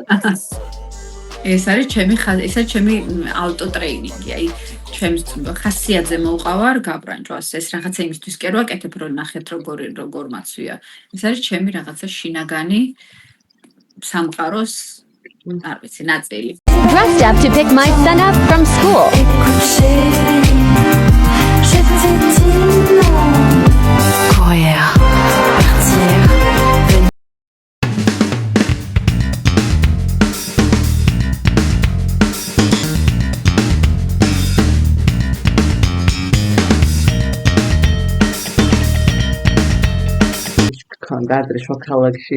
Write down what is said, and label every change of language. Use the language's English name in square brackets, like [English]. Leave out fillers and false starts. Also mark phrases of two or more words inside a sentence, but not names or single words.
[Georgian] ეს არის ჩემი ავტოტრეინინგი, აი ჩემს ხასიათზე მოვყავარ გაბრანჭვას, ეს რაღაცა იმისთვის კი არ ვაკეთებ, რომ ნახეთ როგორ მაცვია. ეს არის ჩემი რაღაცა შინაგანი სამყაროს, არ ვიცი, ნაწილი. [English] Dressed up to pick my son up from school. [French] Courir, partir. [Georgian] ქონდა ადრე შოქალაქში